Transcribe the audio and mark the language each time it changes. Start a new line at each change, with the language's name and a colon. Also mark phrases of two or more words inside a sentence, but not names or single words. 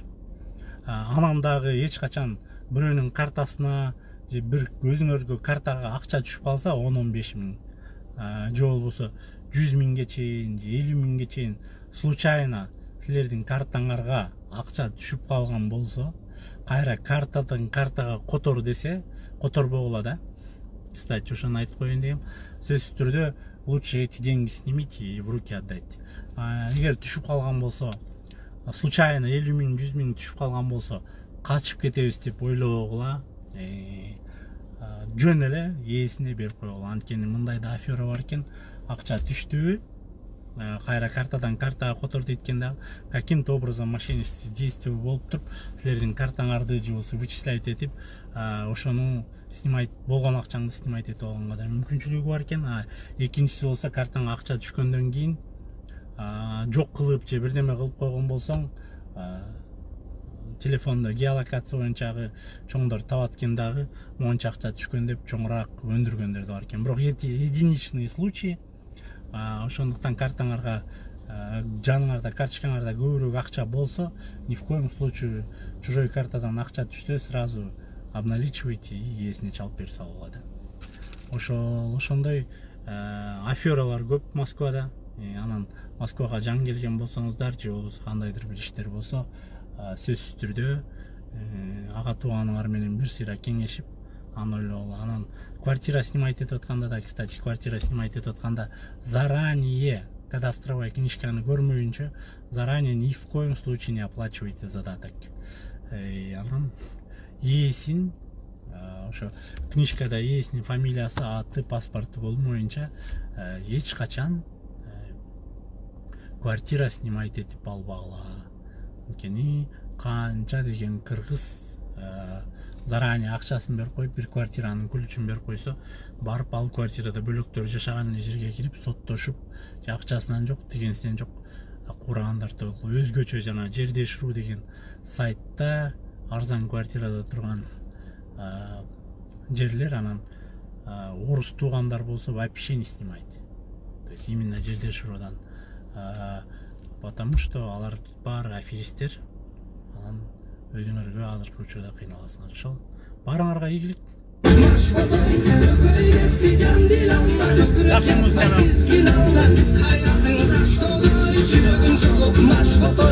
Kyrgyz: Анан дагы эч качан бирөөнүн картасына же бир өзүңөргө картага акча түшүп калса 10-15 миң же болбосо 100 000 чейин же 50 000 чейин случайно силердин картаңарга акча түшүп калган болсо, кайра картадан картага котор десе, которбогула да. Кстати, ошону айтып коеюн дегем. Сөзсүз түрдө
Russian: лучше эти деньги снимите и в руки отдайте.
Kyrgyz: Эгер түшүп калган болсо, случайно 50 000, 100 000 түшүп калган болсо, качып кетебиз деп ойлобогула. Жөн эле ээсине берип койгула. Анткени мындай да афера бар экен. Акча түштүбү, кайра картадан картага котор дейт да,
Russian: каким-то образом мошеннический действие
Kyrgyz: болуп туруп, силердин картаңарды же болбосо вычислять этип, ошону снимать, болгон акчаңды снимать этип алганга да мүмкүнчүлүгү бар экен. Экинчиси болсо, картаңа акча түшкөндөн кийин жок кылып же бирдеме кылып койгон болсоң, телефондо геолокация боюнча чоңдор табат экен дагы, монча акча түшкөн деп чоңураак өндүргөндөр да бар экен. Бирок единичный случай. Ошондуктан картаңарга, жаныңарда, карточкаңарда көбүрөөк акча болсо,
Russian: ни в коем случае чужой
Kyrgyz: картадан акча түшсө,
Russian: сразу обналичивайте и
Kyrgyz: ээсине чалып берип салгыла да. Ошондой афералар көп Москвада. Анан Москвага жаңы келген болсоңуздар же болбосо кандайдыр бир иштер болсо, сөзсүз түрдө ага тууганыңар менен бир сыйра кеңешип, аны ойлогула. Анан квартира снимать этип атканда да, кстати, квартира снимать этип атканда
Russian: заранее кадастровая
Kyrgyz: книжканы көрмөйүнчө,
Russian: заранее ни в коем случае не оплачивайте задаток.
Kyrgyz: Анан ээсин, ошо книжкада ээсинин фамилиясы, аты, паспорту болмоюнча эч качан квартира снимать этип албагыла. Анткени канча деген кыргыз заранее акчасын берип коюп, бир квартиранын ключун берип койсо, барып ал квартирада бөлөктөр жашаган эле жерге кирип соттошуп, же акчасынан жок, дегенсинен жок куурагандар да болду. Өзгөчө жана жердеш.ру деген сайтта арзан квартирада турган жерлер, анан орус туугандар болсо
Russian: вообще не снимайте. То есть именно жердеш.рудан. Потому что
Kyrgyz: алар баары аферисттер. Анан өзүңөргө азыркы учурда кыйналасыңар. Ошол баарыңарга ийгилик. Жакшы музыка.